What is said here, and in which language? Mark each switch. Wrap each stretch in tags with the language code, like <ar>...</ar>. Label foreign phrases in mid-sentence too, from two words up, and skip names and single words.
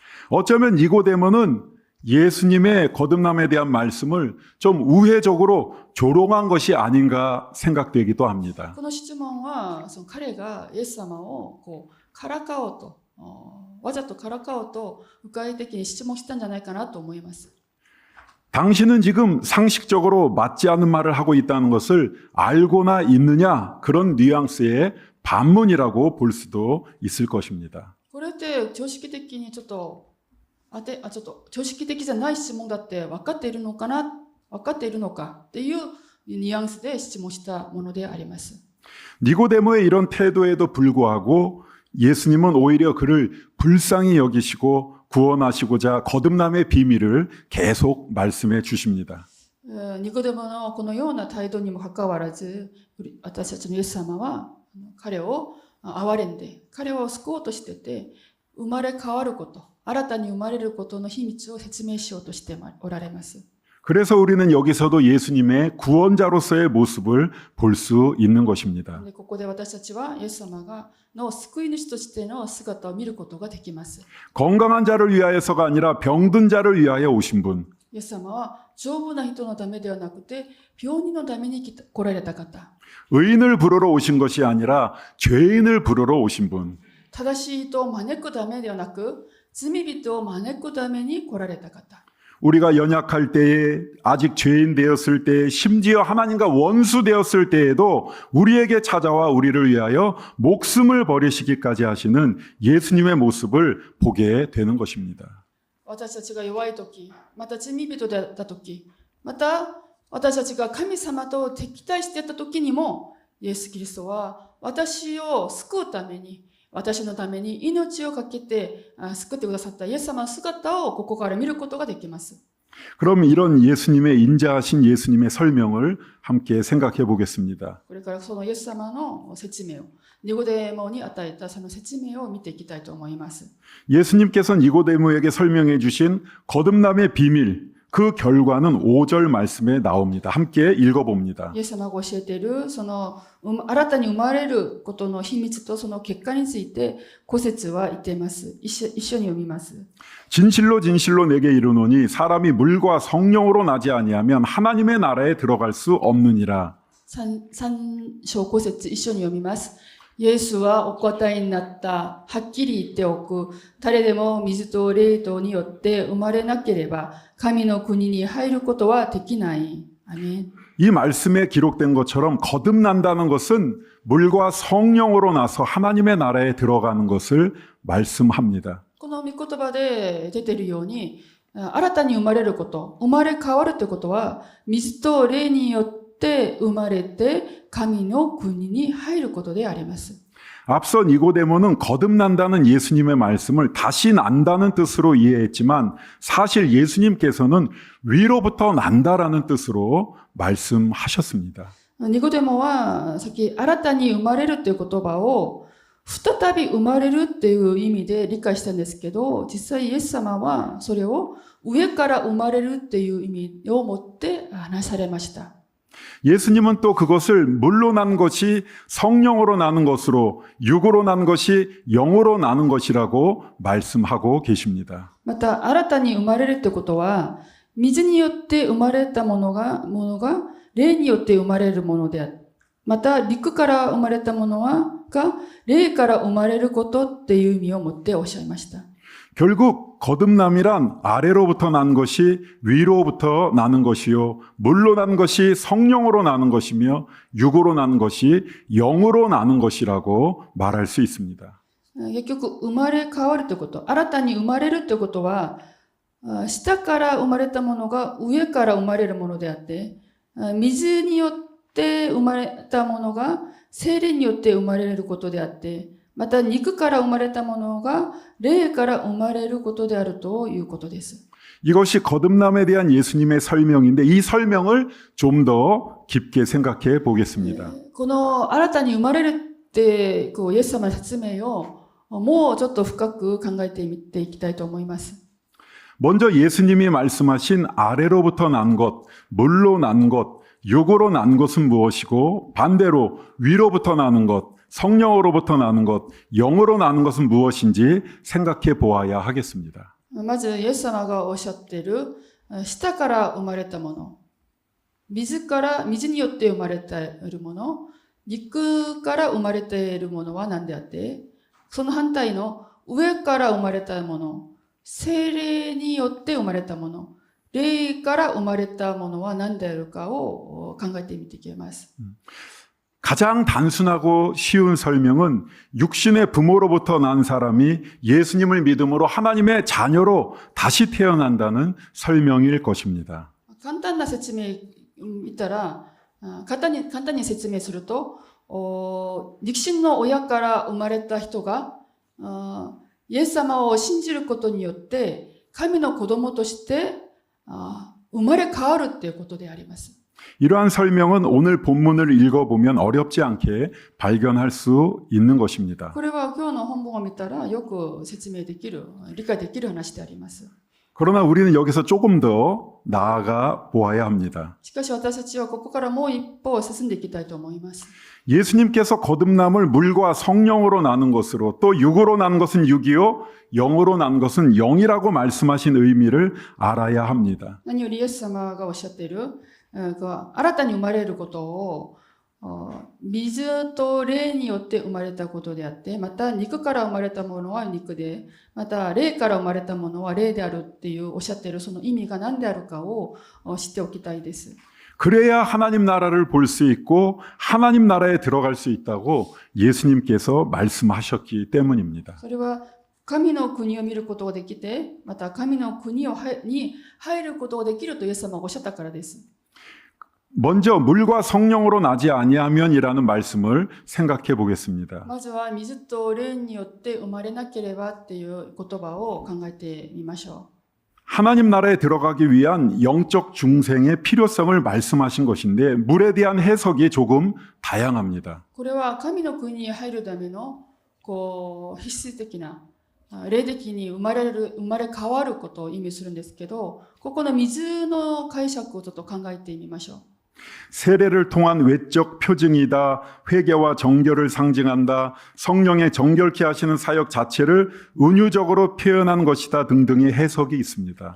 <ko>어쩌면 니고데모는 예수님의 거듭남에 대한 말씀을 좀 우회적으로 조롱한 것이 아닌가 생각되기도 합니다.</ko> <ja>この質問はその彼がイエス様をこうからかおうとわざとからかおうと迂回的に質問したんじゃないかなと思います。</ja> <ko>당신은 지금 상식적으로 맞지 않는 말을 하고 있다는 것을 알고나 있느냐? 그런 뉘앙스의 반문이라고 볼 수도 있을 것입니다.</ko> <ja>これって常識的にちょっと常識的じゃない質問だって分かっているのかっていうニュアンスで質問したものであります。</ja> <ko>니고데모의 이런 태도에도 불구하고 예수님은 오히려 그를 불쌍히 여기시고 구원하시고자 거듭남의 비밀을 계속 말씀해 주십니다.</ko> <ja>ニコデモのこのような態度にもかかわらず、私たちのイエス様は彼を憐れんで、彼を救おうとしてて、生まれ変わること、新たに生まれることの秘密を説明しようとしておられます。</ja> <ko>그래서 우리는 여기서도 예수님의 구원자로서의 모습을 볼 수 있는 것입니다.</ko> <ja>ここで私たちはイエス様の救い主としての姿を見ることができます。</ja> <ko>건강한 자를 위하여서가 아니라 병든 자를 위하여 오신 분.</ko> <ja>イエス様は丈夫な人のためではなくて、病人のために来られた方。</ja> <ko>의인을 부르러 오신 것이 아니라 죄인을 부르러 오신 분.</ko> <ja>正しい人を招くためではなく、罪人を招くために来られた方。</ja> <ko>우리가 연약할 때에 아직 죄인 되었을 때 심지어 하나님과 원수 되었을 때에도 우리에게 찾아와 우리를 위하여 목숨을 버리시기까지 하시는 예수님의 모습을 보게 되는 것입니다.</ko> <ja>私たちが弱いとき、また罪人だったとき、また私たちが神様と敵対していたときにも、イエス・キリストは私を救うために、私のために命を懸けて救ってくださったイエス様の姿をここから見ることができます。</ja> <ko>그럼 이런 예수님의 인자하신 예수님의 설명을 함께 생각해 보겠습니다.</ko> <ja>これからそのイエス様の説明を、ニコデモに与えたその説明を見ていきたいと思います。</ja> <ko>예수님께서 니고데모에게 설명해 주신 거듭남의 비밀, 그 결과는 5절 말씀에 나옵니다. 함께 읽어봅니다.</ko> <ja>イエス様が教えているその新たに生まれることの秘密とその結果について5節は言っています。一緒に読みます。</ja> <ko>진실로 진실로 내게 이르노니 사람이 물과 성령으로 나지 아니하면 하나님의 나라에 들어갈 수 없느니라.</ko> <ja>3 章5節一緒に読みます。イエスはお答えになった。はっきり言っておく。誰でも水と霊とによって生まれなければ神の国に入ることはできない。アメン。</ja> <ko>이 말씀에 기록된 것처럼 거듭난다는 것은 물과 성령으로 나서 하나님의 나라에 들어가는 것을 말씀합니다.</ko> <ja>この御言葉で出ているように、新たに生まれること、生まれ変わるということは、水と霊によって生まれて神の国に入ることであります。</ja> <ko>앞서 니고데모는 거듭난다는 예수님의 말씀을 다시 난다는 뜻으로 이해했지만 사실 예수님께서는 위로부터 난다라는 뜻으로 말씀하셨습니다.</ko> <ja>ニコデモはさっき新たに生まれるという言葉を再び生まれるっていう意味で理解したんですけど、実際イエス様はそれを上から生まれるっていう意味を持って話されました。</ja> <ko>예수님은 또 그것을 물로 난 것이 성령으로 나는 것으로 육으로 난 것이 영으로 나는 것이라고 말씀하고 계십니다.</ko> <ja>また新たに生まれるってことは、水によって生まれたものが霊によって生まれるものである。また陸から生まれたものが霊から生まれることっていう意味を持っておっしゃいました。</ja> <ko>결국 거듭남이란 아래로부터 난 것이 위로부터 나는 것이요 물로 난 것이 성령으로 나는 것이며 육으로 나는 것이 영으로 나는 것이라고 말할 수 있습니다.</ko> <ja>結局生まれ変わるということ、新たに生まれるということは、下から生まれたものが上から生まれるものであって、水によって生まれたものが聖霊によって生まれることであって、また肉から生まれたものが霊から生まれることであるということです。</ja> <ko>이것이 거듭남에 대한 예수님의 설명인데 이 설명을 좀 더 깊게 생각해 보겠습니다.</ko> <ja>この新たに生まれるってイエス様の説明をもうちょっと深く考えてみていきたいと思います。</ja> <ko>먼저 예수님이 말씀하신 아래로부터 난 것, 물로 난 것, 육으로 난 것은 무엇이고 반대로 위로부터 나는 것, 성령으로부터 나는 것, 영으로 나는 것은 무엇인지 생각해 보아야 하겠습니다.</ko> <ja>まず、イエス様がおっしゃっている、下から生まれたもの、水によって生まれているもの、肉から生まれているものは何であって、その反対の上から生まれたもの、聖霊によって生まれたもの、霊から生まれたものは何であるかを考えてみていきます。</ja> <ko>가장 단순하고 쉬운 설명은 육신의 부모로부터 난 사람이 예수님을 믿음으로 하나님의 자녀로 다시 태어난다는 설명일 것입니다.</ko> <ja>簡単な説明言ったら、簡単に説明すると、肉親の親から生まれた人が、イエス様を信じることによって、神の子供として生まれ変わるっていうことであります。</ja> <ko>이러한 설명은 오늘 본문을 읽어보면 어렵지 않게 발견할 수 있는 것입니다.</ko> <ja>これは今日の本文を見たらよく説明できる、理解できる話であります。</ja> <ko>그러나 우리는 여기서 조금 더 나아가 보아야 합니다.</ko> <ja>しかし私たちはここからもう一歩進んでいきたいと思います。</ja> <ko>예수님께서 거듭남을 물과 성령으로 나눈 것으로 또 육으로 난 것은 육이요 영으로 난 것은 영이라고 말씀하신 의미를 알아야 합니다.</ko> <ja>何よりイエス様がおっしゃっている、新たに生まれることを水と霊によって生まれたことであって、また肉から生まれたものは肉で、また霊から生まれたものは霊であるっていうおっしゃっているその意味が何であるかを知っておきたいです。</ja> <ko>그래야 하나님 나라를 볼 수 있고 하나님 나라에 들어갈 수 있다고 예수님께서 말씀하셨기 때문입니다.</ko> <ja>それは神の国を見ることができて、また神の国に入ることができるとイエス様がおっしゃったからです。</ja> <ko>먼저 물과 성령으로 나지 아니하면이라는 말씀을 생각해 보겠습니다.</ko> <ja>まずは水と霊によって生まれなければっていう言葉を考えてみましょう。</ja> <ko>하나님 나라에 들어가기 위한 영적 중생의 필요성을 말씀하신 것인데 물에 대한 해석이 조금 다양합니다.</ko> <ja>これは神の国に入るための必須的な霊的に生まれ変わることを意味するんですけど、ここの水の解釈をちょっと考えてみましょう。</ja> <ko>세례를 통한 외적 표징이다, 회개와 정결을 상징한다, 성령의 정결케 하시는 사역 자체를 은유적으로 표현한 것이다 등등의 해석이 있습니다.</ko>